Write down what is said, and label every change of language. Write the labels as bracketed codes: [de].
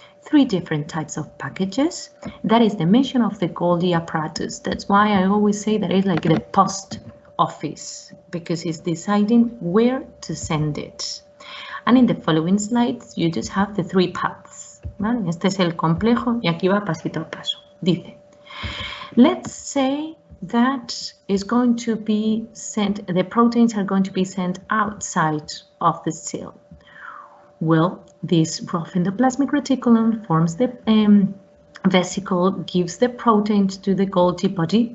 [en] 3 different types of packages. That is the mission of the Golgi apparatus. That's why I always say that it's like the post office, because it's deciding where to send it. And in the following slides, you just have the 3 paths. [es] ¿Vale? Este es el complejo y aquí va pasito a paso. Dice, [en] let's say that is going to be sent, the proteins are going to be sent outside of the cell. Well, this rough endoplasmic reticulum forms the vesicle, gives the proteins to the Golgi body.